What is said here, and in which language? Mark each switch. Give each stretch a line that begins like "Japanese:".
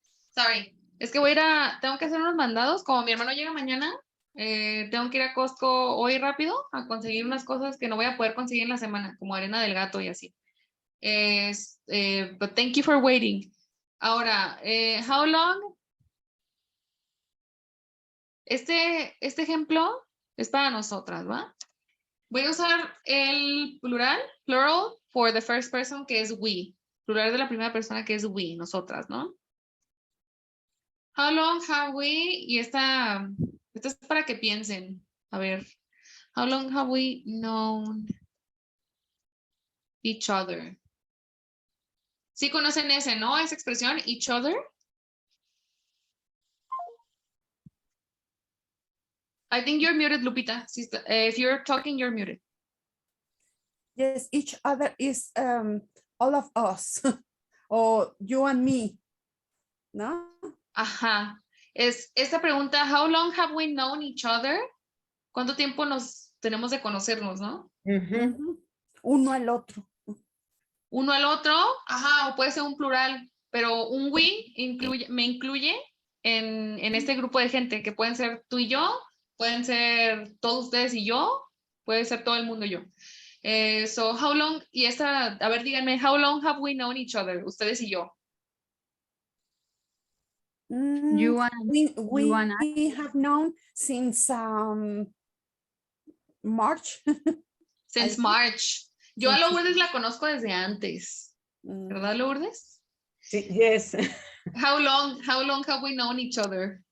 Spanish: Sorry, es que tengo que hacer unos mandados, como mi hermano llega mañana, tengo que ir a Costco hoy rápido a conseguir unas cosas que no voy a poder conseguir en la semana, como arena del gato y así.
English: But thank you for waiting.
Spanish: Ahora,
English: how long?
Spanish: Este ejemplo es para nosotras, ¿va? Voy a usar el plural
English: for the first person,
Spanish: que es we. Plural de la primera persona, que es we, nosotras, ¿no?
English: How long have we?
Spanish: Y esta es para que piensen. A ver,
English: how long have we known each other?
Spanish: Sí conocen ese, ¿no? Esa expresión, each other.
English: I think you're muted, Lupita. If you're talking, you're muted. Yes, each other is all of us, or you and me,
Spanish: ¿no? Ajá. Esta pregunta,
English: how long have we known each other?
Spanish: ¿Cuánto tiempo nos tenemos de conocernos, no? Ujú. Ujú. Uno al otro. Uno al otro, ajá, o puede ser un plural, pero un we me incluye en este grupo de gente, que pueden ser tú y yo, pueden ser todos ustedes y yo, puede ser todo el mundo y yo.
English: So, how long,
Spanish: y esta, a ver, díganme,
English: how long have we known each other,
Spanish: ustedes y yo?
English: You and We you and I. have known since March. Since
Spanish: sí. March. Yo a Sí, sí. Lourdes la conozco desde antes. ¿Verdad, Lourdes? Sí,
English: yes. How long have we known each other?